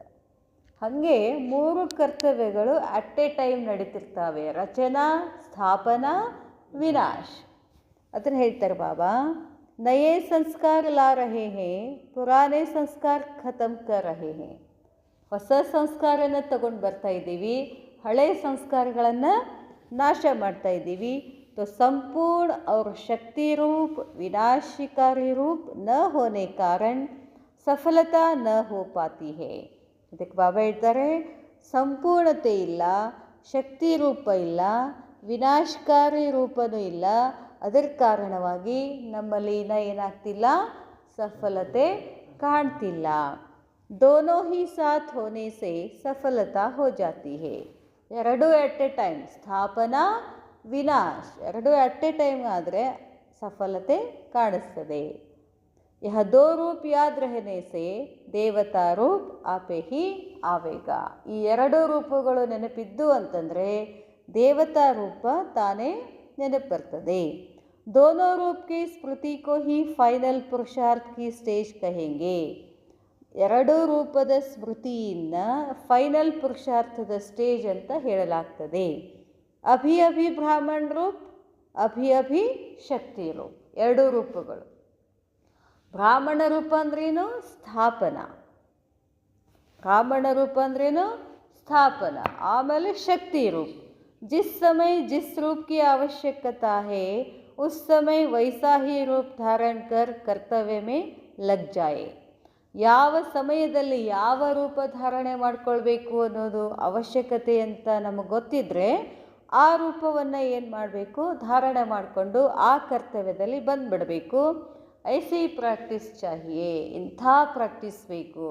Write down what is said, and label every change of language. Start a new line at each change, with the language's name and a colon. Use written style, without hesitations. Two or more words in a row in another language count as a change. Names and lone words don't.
Kannada: ಹಾಗೆ 3 ಕರ್ತವ್ಯಗಳು
English: at a time
Kannada: ನಡೀತಿರ್ತಾವೆ, ರಚನಾ, ಸ್ಥಾಪನಾ, ವಿನಾಶ್. ಅದನ್ನು ಹೇಳ್ತಾರೆ ಬಾಬಾ,
Hindi: नये संस्कार ला रहे हैं, पुराने संस्कार खतम कर रहे हैं.
Kannada: ಹೊಸ ಸಂಸ್ಕಾರನ ತಗೊಂಡು ಬರ್ತಾ ಇದ್ದೀವಿ, ಹಳೆ ಸಂಸ್ಕಾರಗಳನ್ನು ನಾಶ ಮಾಡ್ತಾ ಇದ್ದೀವಿ.
Hindi: तो संपूर्ण और शक्ति रूप विनाशकारी रूप न होने कारण सफलता न हो पाती है.
Kannada: ಇದಕ್ಕೆ ಬಾಬಾ ಹೇಳ್ತಾರೆ, ಸಂಪೂರ್ಣತೆ ಇಲ್ಲ, ಶಕ್ತಿ ರೂಪ ಇಲ್ಲ, ವಿನಾಶಕಾರಿ ರೂಪನೂ ಇಲ್ಲ. ಅದರ ಕಾರಣವಾಗಿ ನಮ್ಮಲ್ಲಿ ಏನಾಗ್ತಿಲ್ಲ, ಸಫಲತೆ ಕಾಣ್ತಿಲ್ಲ.
Hindi: दोनों ही साथ होने से सफलता हो जाती है.
Kannada: ಎರಡೂ
English: at a time,
Kannada: ಸ್ಥಾಪನಾ ವಿನಾಶ ಎರಡೂ
English: at a time
Kannada: ಆದರೆ ಸಫಲತೆ ಕಾಣಿಸ್ತದೆ.
Hindi: यह दो रूप याद रहने से देवता रूप आपे ही आवेगा.
Kannada: ಈ ಎರಡು ರೂಪಗಳು ನೆನಪಿದ್ದು ಅಂತಂದರೆ ದೇವತಾ ರೂಪ ತಾನೇ ನೆನಪು ಬರ್ತದೆ.
Hindi: दोनों रूप की स्मृति को ही फाइनल पुरुषार्थ की स्टेज कहेंगे.
Kannada: ಎರಡು ರೂಪದ ಸ್ಮೃತಿಯನ್ನು ಫೈನಲ್ ಪುರುಷಾರ್ಥದ ಸ್ಟೇಜ್ ಅಂತ ಹೇಳಲಾಗ್ತದೆ.
Hindi: अभी अभी ब्राह्मण रूप, अभी अभी शक्ति रूप,
Kannada: ಎರಡೂ ರೂಪಗಳು. ಬ್ರಾಹ್ಮಣ ರೂಪ ಅಂದ್ರೇನು? ಸ್ಥಾಪನಾ. ಬ್ರಾಹ್ಮಣ ರೂಪ ಅಂದ್ರೇನು? ಸ್ಥಾಪನಾ. ಆಮೇಲೆ ಶಕ್ತಿ ರೂಪ.
Hindi: जिस समय जिस रूप की आवश्यकता है उस समय वैसा ही रूप धारण कर कर्तव्य में लग जाए.
Kannada: ಯಾವ ಸಮಯದಲ್ಲಿ ಯಾವ ರೂಪ ಧಾರಣೆ ಮಾಡ್ಕೊಳ್ಬೇಕು ಅನ್ನೋದು ಅವಶ್ಯಕತೆ ಅಂತ ನಮಗೆ ಗೊತ್ತಿದ್ದರೆ ಆ ರೂಪವನ್ನು ಏನು ಮಾಡಬೇಕು, ಧಾರಣೆ ಮಾಡಿಕೊಂಡು ಆ ಕರ್ತವ್ಯದಲ್ಲಿ ಬಂದುಬಿಡಬೇಕು.
Hindi: ऐसी प्रैक्टिस चाहिए,
Kannada: ಇಂಥ ಪ್ರಾಕ್ಟೀಸ್ ಬೇಕು.